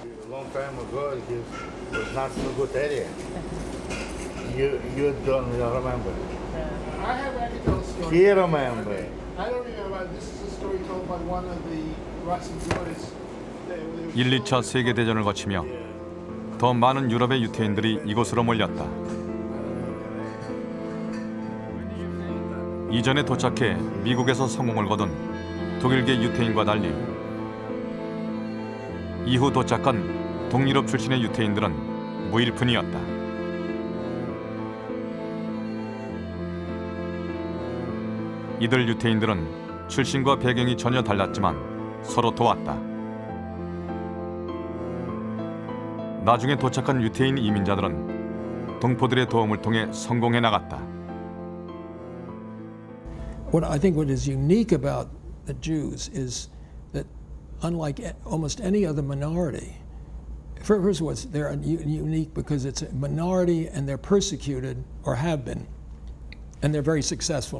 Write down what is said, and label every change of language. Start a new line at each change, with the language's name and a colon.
English: Long time ago, it was not so good area. You don't remember. I have anecdotal stories. He remember. I don't remember. This is a story told by one of the Russian boys.
Korean: 1, 2차 세계대전을 거치며 더 많은 유럽의 유태인들이 이곳으로 몰렸다. 이전에 도착해 미국에서 성공을 거둔 독일계 유태인과 달리 이후 도착한 동유럽 출신의 유태인들은 무일푼이었다. 이들 유태인들은 출신과 배경이 전혀 달랐지만 서로 도왔다. 나중에 도착한 유태인 이민자들은 동포들의 도움을 통해 성공해 나갔다.
English: What I think what is unique about the Jews is that unlike almost any other minority, first of all, they're unique because it's a minority and they're persecuted or have been, and they're very successful.